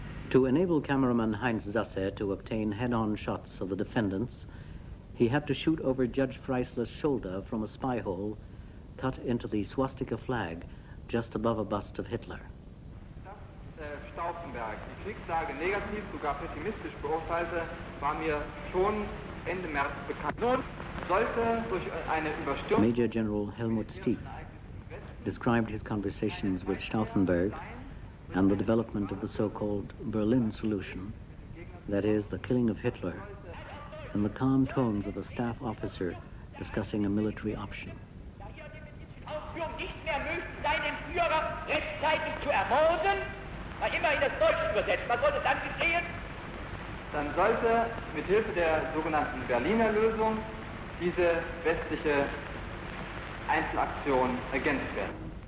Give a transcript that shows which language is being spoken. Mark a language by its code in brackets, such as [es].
[en] To enable cameraman Heinz Sasse to obtain head-on shots of the defendants, he had to shoot over Judge Freisler's shoulder from a spy hole cut into the swastika flag just above a bust of Hitler. [de] Stauffenberg die Kriegslage negativ, sogar pessimistisch beurteilte, war mir schon Ende März bekannt. Nun sollte durch eine Überstürmung... [en] Major General Helmut Stief described his conversations with Stauffenberg and the development of the so-called Berlin solution, that is, the killing of Hitler, in the calm tones of a staff officer discussing a military option. [de] Nicht mehr möglich sein, den Führer rechtzeitig zu ermorden, war immer in das Deutsche übersetzt. Was sollte dann geschehen? Dann sollte mit Hilfe der sogenannten Berliner Lösung diese westliche Einzelaktion ergänzt werden.